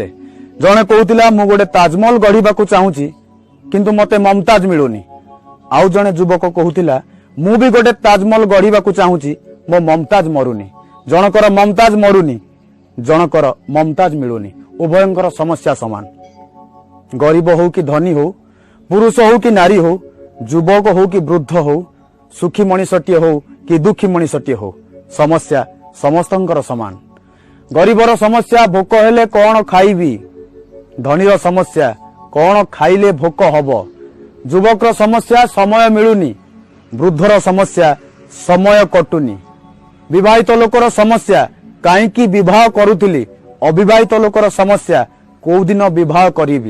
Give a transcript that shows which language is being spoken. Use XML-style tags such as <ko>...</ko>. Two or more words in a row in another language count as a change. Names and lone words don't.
<or>ଜଣେ କହୁଥିଲା ମୁ ଗୋଟେ ତାଜମହଲ ଗଢ଼ିବାକୁ ଚାହୁଁଛି କିନ୍ତୁ ମତେ ମମତାଜ ମିଳୁନି। ଆଉ ଜଣେ ଯୁବକ କହୁଥିଲା ମୁ ବି ଗୋଟେ ତାଜମହଲ ଗଢ଼ିବାକୁ ଚାହୁଁଛି, ମୋ ମମତାଜ ମରୁନି। ଜଣକର ମମତାଜ ମରୁନି, ଜଣକର ମମତାଜ ମିଳୁନି। ଉଭୟଙ୍କର ସମସ୍ୟା ସମାନ। ଗରିବ ହେଉ କି ଧନୀ ହେଉ, ପୁରୁଷ ହେଉ କି ନାରୀ ହେଉ, ଯୁବକ ହେଉ କି ବୃଦ୍ଧ ହେଉ, ସୁଖୀ ମଣିଷଟିଏ ହେଉ କି ଦୁଃଖୀ ମଣିଷଟିଏ ହେଉ, ସମସ୍ୟା ସମସ୍ତଙ୍କର ସମାନ। ଗରିବର ସମସ୍ୟା ଭୋକ ହେଲେ କଣ ଖାଇବି, ଧନୀର ସମସ୍ୟା କଣ ଖାଇଲେ ଭୋକ ହେବ, ଯୁବକର ସମସ୍ୟା ସମୟ ମିଳୁନି, ବୃଦ୍ଧର ସମସ୍ୟା ସମୟ କଟୁନି, ବିବାହିତ ଲୋକର ସମସ୍ୟା କାହିଁକି ବିବାହ କରୁଥିଲି, ଅବିବାହିତ ଲୋକର ସମସ୍ୟା କେଉଁ ଦିନ ବିବାହ କରିବି।</or>